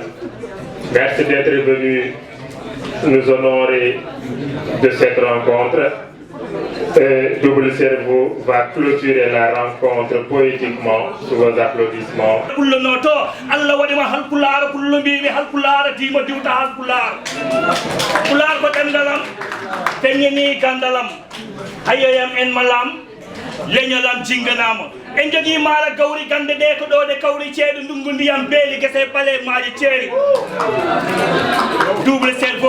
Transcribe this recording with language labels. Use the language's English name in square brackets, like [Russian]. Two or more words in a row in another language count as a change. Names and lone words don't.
[French] Merci d'être venus nous honorer de cette rencontre. Double Cerveau va clôturer la rencontre poétiquement sous vos applaudissements. [Fula] leñolam jinganama en jogi mara gawri gande de ko do de kawri ceedu ndungu ndiyam beeli gese pale maaji ceeri Double Cerveau